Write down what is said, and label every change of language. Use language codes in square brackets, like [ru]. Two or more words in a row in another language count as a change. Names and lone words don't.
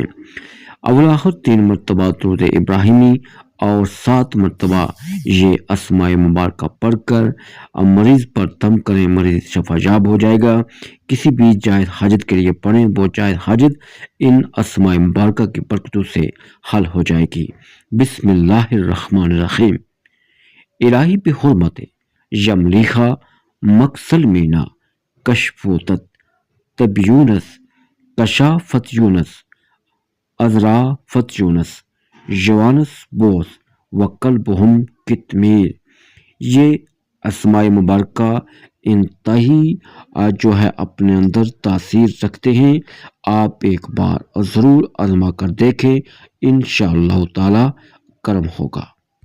[ur] اول آخر 3 مرتبہ درود ابراہیمی اور 7 مرتبہ یہ اسماء مبارکہ پڑھ کر مریض پر دم کریں، مریض شفا یاب ہو جائے گا۔ کسی بھی جائز حاجت کے لیے پڑھیں، وہ جائز حاجت ان اسماء مبارکہ کی برکتوں سے حل ہو جائے گی۔ [ar] بسم اللہ الرحمن الرحیم۔ الہی بحرمت یملیخا مکسل مینا کشفوتت طب یونس کشافت یونس ازرافت یونس جوانس بوس وقلبہم کتمیر۔ [ur] یہ اسماء مبارکہ انتہائی جو ہے اپنے اندر تاثیر رکھتے ہیں۔ آپ ایک بار ضرور آزما کر دیکھیں، انشاءاللہ تعالی کرم ہوگا۔